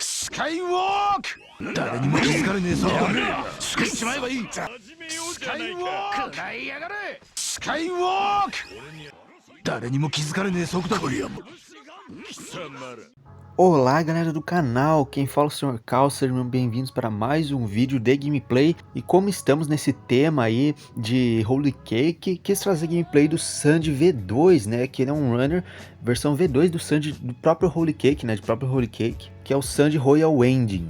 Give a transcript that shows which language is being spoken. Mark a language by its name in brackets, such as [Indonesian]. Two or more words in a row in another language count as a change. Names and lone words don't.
[Japanese] カイウォーク誰にも気づかれねえぞしちまえばいいスカイウォーク食らいやがれスカイウォーク誰にも気づかれねえ速度だ [Portuguese] Olá galera do canal, quem fala é o Sr. Cal, sejam bem-vindos para mais um vídeo de gameplay. E como estamos nesse tema aí de Holy Cake, quis trazer gameplay do Sandy V2, né, que ele é um runner, versão V2 do Sandy, do próprio Holy Cake, né, de próprio Holy Cake, que é o Sandy Royal Ending.